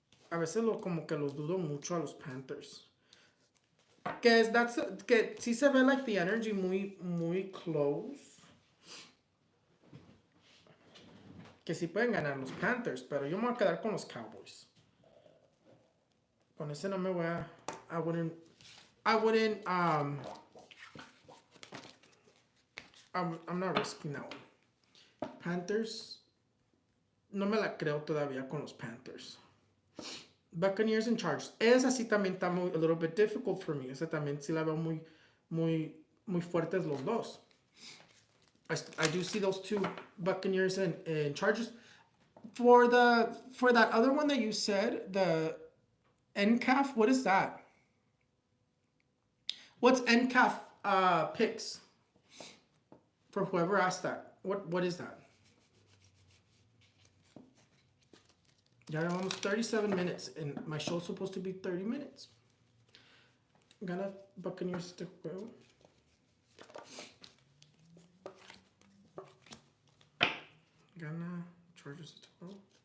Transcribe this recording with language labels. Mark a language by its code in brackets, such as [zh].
[es] A veces como que los dudo mucho a los Panthers. Que sí se ve [en] like the energy [es] muy close. Que sí pueden ganar los Panthers, pero yo me voy a quedar con los Cowboys. Con ese no me voy a... [en] I wouldn't I'm not risking that one. Panthers. [es] No me la creo todavía con los Panthers. [en] Buccaneers and Chargers. [es] Esa sí también está [en] a little bit difficult for me. [es] Esa también sí la veo muy fuertes los dos. [en] I do see those two, Buccaneers and Chargers. For that other one that you said, the NCAF, what is that? What's NCAF picks? For whoever asked that, what is that? [es] Ya llevamos [en] 37 minutes, and my show's supposed to be 30 minutes. [es] Gana Buccaneers este juego. Gana Chargers este juego.